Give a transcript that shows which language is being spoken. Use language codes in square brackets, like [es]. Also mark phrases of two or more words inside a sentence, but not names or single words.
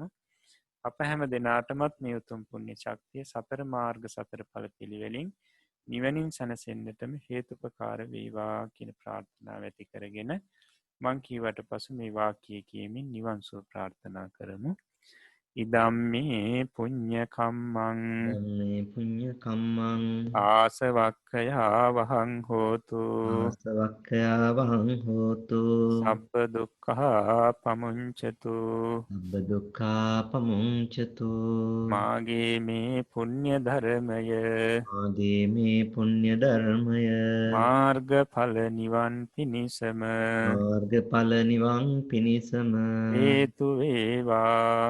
[si] අප හැම දිනාටමත් මේ උතුම් පුණ්‍ය ශක්තිය සතර මාර්ග සතර ඵල පිළිවෙලින් නිවනින් සැනසෙන්නටම හේතුපකාර වේවා කියන ප්‍රාර්ථනාව ඇති කරගෙන මං කීවට පසු මේ වාක්‍යය කියමින් නිවන් සුව ප්‍රාර්ථනා කරමු. [pi] ඉදම්මේ පුඤ්ඤ කම්මං මේ පුඤ්ඤ කම්මං ආසවක්ඛයා වහං හෝතු ආසවක්ඛයා වහං හෝතු සබ්බ දුක්ඛා පමුංචතු සබ්බ දුක්ඛා පමුංචතු [si] මාගේ මේ පුණ්‍ය ධර්මය මාගේ මේ පුණ්‍ය ධර්මය මාර්ගඵල නිවන් පිණිසම මාර්ගඵල නිවන් පිණිසම හේතු වේවා